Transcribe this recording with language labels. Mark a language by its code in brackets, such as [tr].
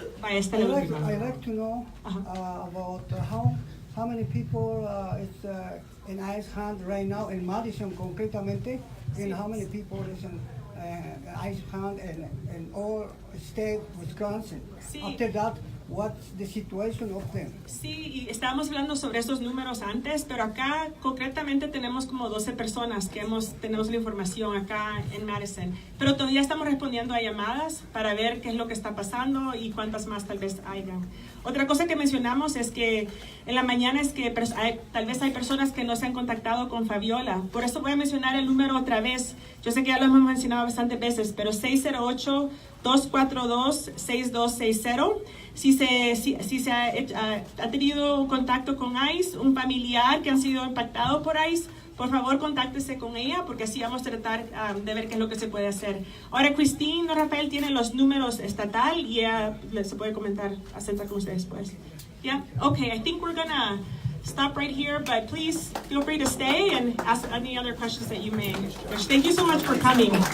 [en] I'd like to know about how many people is in ICE hand right now in Madison, concretamente, and how many people is in ICE hand in all state Wisconsin. [es] Sí. [en] After that, what's the situation of them? [es] Sí, y estábamos hablando sobre esos números antes, pero acá concretamente tenemos como 12 personas que tenemos la información acá en Madison, pero todavía estamos respondiendo a llamadas para ver qué es lo que está pasando y cuántas más tal vez hayan. Otra cosa que mencionamos es que en la mañana es que tal vez hay personas que no se han contactado con Fabiola, por eso voy a mencionar el número otra vez. Yo sé que ya lo hemos mencionado bastantes veces, pero 608-242-6260. Si se ha tenido contacto con ICE, un familiar que han sido impactados por ICE, por favor contáctese con ella porque así vamos a tratar de ver qué es lo que se puede hacer. Ahora Christine Rafael tiene los números estatal y ella se puede sentar con ustedes después. [en] Yeah, okay, I think we're gonna stop right here, but please feel free to stay and ask any other questions that you may wish. Thank you so much for coming.